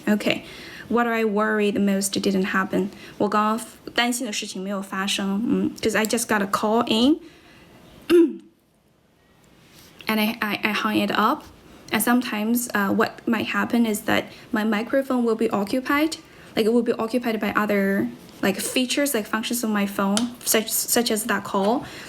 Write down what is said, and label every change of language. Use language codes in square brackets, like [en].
[en] Okay, what I worried the most didn't happen. [zh] 我刚刚担心的事情没有发生。 [en] Because I just got a call in, and I hung it up. And sometimes what might happen is that my microphone will be occupied, like it will be occupied by other like features, like functions of my phone, such as that call.